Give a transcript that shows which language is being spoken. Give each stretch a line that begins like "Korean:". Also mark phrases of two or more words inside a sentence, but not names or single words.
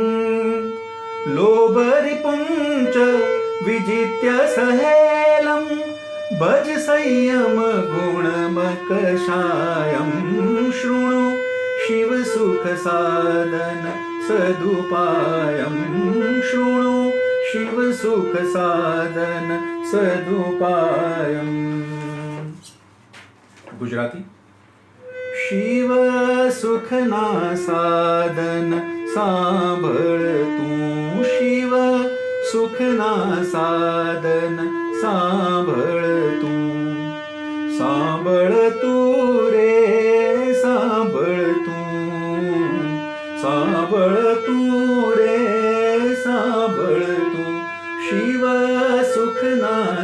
Sanskrit: लोभरिपुञ्च विजित्य सहेलं भज संयम गुणमकषायं शृणु शिव सुख साधन सदुपायं शृणु शिव सुख साधन सदुपायम्
Gujarati: ગુજરાતી શિવ સુખના સાધન સાંભળ તું શિવ સુખના સાધન સાંભળ તું રે સાંભળ તું રે સાંભળ તું શિવ સુખના